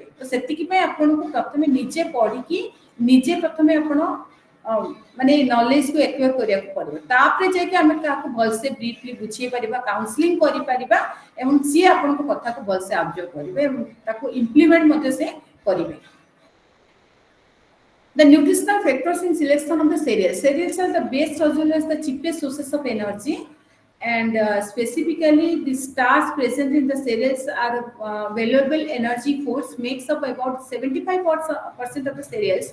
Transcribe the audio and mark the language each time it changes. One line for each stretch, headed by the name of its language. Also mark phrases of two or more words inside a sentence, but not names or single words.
Odia: ତ ସେତିକି ପାଇଁ ଆପଣଙ୍କୁ ପ୍ରଥମେ ନିଜେ ପଢିକି ନିଜେ ପ୍ରଥମେ ଆପଣ ମାନେ ନଲେଜ କୁ एक्वायर କରିବାକୁ ପଡିବ. ତାପରେ ଯାଇକି ଆମେ କାହାକୁ ଭଲସେ ବ୍ରିଫଲି ବୁଝେଇ ପାରିବା, କାଉନ୍ସିଲିଂ କରିପାରିବା, ଏବଂ ସିଏ ଆପଣଙ୍କ କଥାକୁ ଭଲସେ ଅବଜର୍ଭ କରିବେ ଏବଂ ତାକୁ ଇମ୍ପ୍ଲିମେଣ୍ଟ ମଧ୍ୟ ସେ କରିବେ.
English: The nutritional factors in selection of the cereals. Cereals are the best as well as the cheapest sources of energy, and specifically the starch present in the cereals are valuable energy foods, makes up about 75% of the cereals.